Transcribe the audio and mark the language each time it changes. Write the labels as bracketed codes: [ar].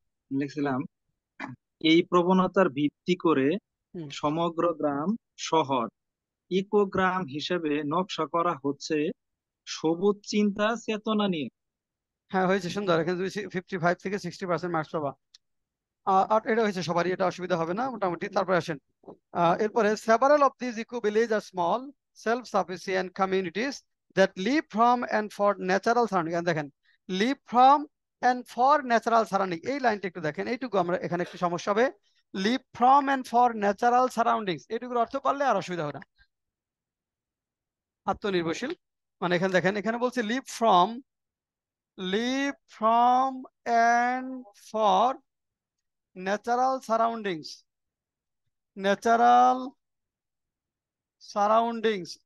[bn] লিখছিলাম এই প্রবণতার ভিত্তি করে হুম, সমগ্র গ্রাম শহর ইকোগ্রাম হিসেবে নকশা করা হচ্ছে সবুজ চিন্তা চেতনা নিয়ে। হ্যাঁ, হয়েছে, সুন্দর। এখানে তুমি 55 থেকে 60% মার্কস পাবা। আর এটা হয়েছে সবারই, এটা অসুবিধা হবে না মোটামুটি। তারপরে আসেন, এরপরে [en] several of these eco villages are small self-sufficient communities that live from and for natural surrounding। [bn] দেখেন, [en] live from and for natural surrounding, [bn] এই লাইনটা একটু দেখেন, এইটুকু আমরা এখানে একটু সমস্যা হবে। [en] live from and for natural surroundings, [bn] এইটুকুর অর্থ পারলে আর অসুবিধা হবে না। আত্মনির্ভরশীল, মানে এখানে দেখেন, এখানে বলছে [en] live from and for natural surroundings, [bn] natural surroundings.